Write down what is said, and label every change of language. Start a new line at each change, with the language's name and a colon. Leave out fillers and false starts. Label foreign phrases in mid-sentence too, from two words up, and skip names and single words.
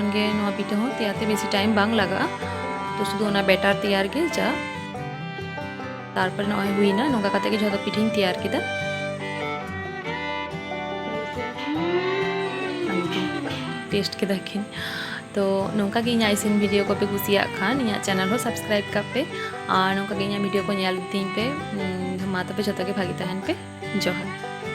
Santali: गे नवा पिठा हो तैयारते बेसी टाइम बांग लगा तो शुधु ओना बैटर तैयार गे जा तारपर नय हुईना नोंका काते गे जतो पिठिन तैयार केदा टेस्ट के देखें तो नोंका गे इना इसिन वीडियो को पे कुसिया खान इना चैनल हो सब्सक्राइब कापे और नोंका गे इना वीडियो को नेल दिन पे मा तबे जतो गे भागी तहन पे जोहार।